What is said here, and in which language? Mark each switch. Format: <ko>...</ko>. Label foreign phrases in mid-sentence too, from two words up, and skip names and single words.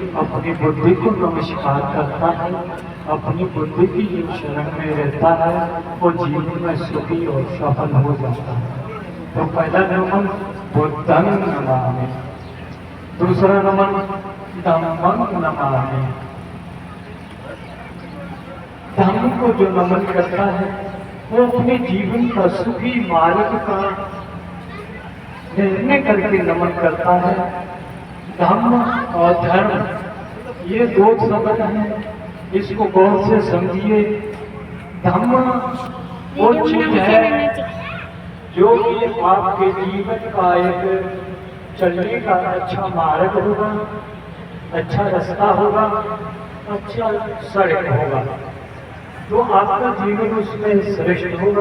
<hi>अपनी बुद्धि को नमस्कार करता है, अपनी बुद्धि की जो शरण में रहता है वो जीवन में सुखी और सफल हो जाता है। तो पहला नमन</hi> <pi>बुद्धं नमामि,</pi> <hi>दूसरा नमन</hi> <pi>धम्मं नमामि।</pi> <hi>धम्म को जो नमन करता है वो अपने जीवन का सुखी मार्ग का निर्णय करके नमन करता है। धम्म और धर्म ये दो शब्द हैं, इसको गौर से समझिए। धम्म वो चीज है जो कि आपके जीवन का एक चलने का अच्छा मार्ग होगा, अच्छा रास्ता होगा, अच्छा सड़क होगा, तो आपका जीवन उसमें श्रेष्ठ होगा।</hi>